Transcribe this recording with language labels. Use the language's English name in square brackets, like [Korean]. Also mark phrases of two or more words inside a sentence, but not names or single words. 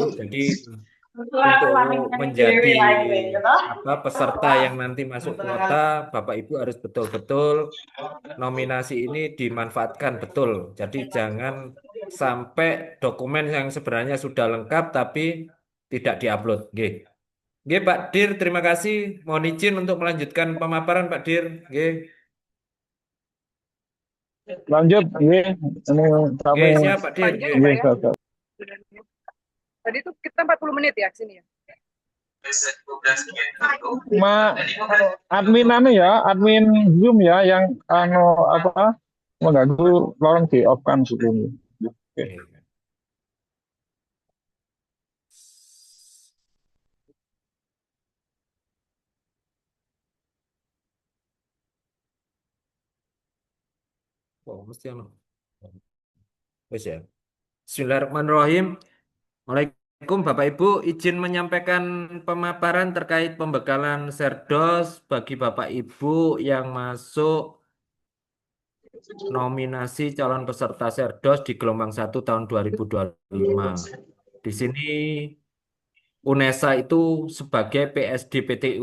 [Indonesian] Jadi untuk menjadi peserta yang nanti masuk kuota, Bapak Ibu harus betul-betul nominasi ini dimanfaatkan betul. Jadi jangan sampai dokumen yang sebenarnya sudah lengkap tapi tidak diupload. Nggih. Nggih, Pak Dir, terima kasih. Mohon izin untuk melanjutkan pemaparan Pak Dir. Nggih. Lanjut, ini kami Nggih, siap Pak Dir. Nggih. Tadi itu kita 40 menit ya sini ya. Admin admin Zoom ya yang mengganggu, tolong di off kan sebelumnya. Oke. [Javanese] Oh, mesti ono. Wes ya. [Arabic] Bismillahirrahmanirrahim. [Indonesian] Waalaikumsalam Bapak Ibu, izin menyampaikan pemaparan terkait pembekalan Serdos bagi Bapak Ibu yang masuk nominasi calon peserta Serdos di gelombang 1 tahun 2025. Di sini UNESA itu sebagai PSDPTU.